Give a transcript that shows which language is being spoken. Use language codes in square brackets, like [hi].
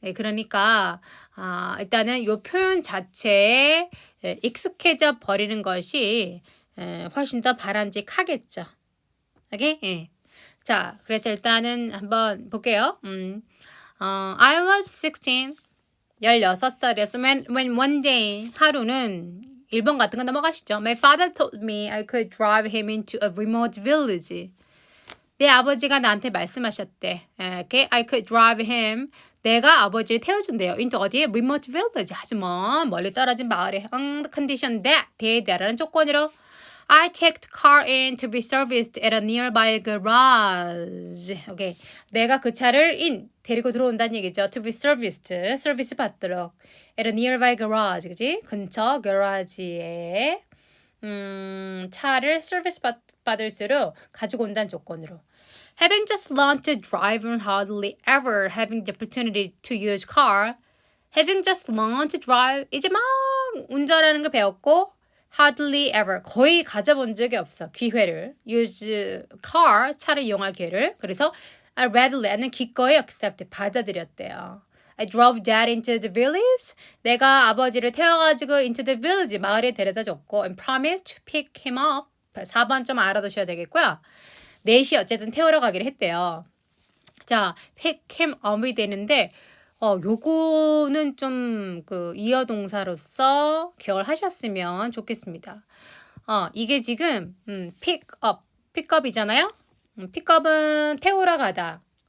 [ko] 그러니까 일단은 이 표현 자체에 익숙해져 버리는 것이 훨씬 더 바람직하겠죠. 오케이? 예. 자, 그래서 일단은 한번 볼게요. [en] I was 16, [ko] 16살이었어. [en] When one day, [ko] 하루는 1번 같은 거 넘어가시죠. [en] My father told me I could drive him into a remote village. [ko] 내 아버지가 나한테 말씀하셨대. [en] Okay? I could drive him. [ko] 내가 아버지를 태워준대요. [en] into [ko] 어디에? [en] remote village. [ko] 아주 멀리 떨어진 마을에. [en] On the condition that. [ko] 대라는 조건으로 [en] I checked car in to be serviced at a nearby garage. [ko] 오케이. 내가 그 차를 데리고 들어온다는 얘기죠. [en] To be serviced. [ko] 서비스 받도록. [en] at a nearby garage. [ko] 그지? 근처 garage에 차를 서비스 받을수록 가지고 온다는 조건으로. [en] Having just learned to drive and hardly ever having the opportunity to use car. Having just learned to drive. [ko] 이제 막 운전하는 거 배웠고 [en] hardly ever [ko] 거의 가져본 적이 없어. 기회를 [en] use car [ko] 차를 이용할 기회를. 그래서 I readily 기꺼이 accept 받아들였대요. [en] I drove dad into the village. [ko] 내가 아버지를 태워가지고 [en] into the village [ko] 마을에 데려다 줬고 [en] and promised to pick him up. [ko] 4번 좀 알아두셔야 되겠고요. 4시 어쨌든 태우러 가기로 했대요. 자, [en] pick him up [ko] 이 되는데 요거는 좀 이어 동사로서 기억을 하셨으면 좋겠습니다. 이게 지금 [en] pick up [ko] 이잖아요. pick up은 태우러 가다.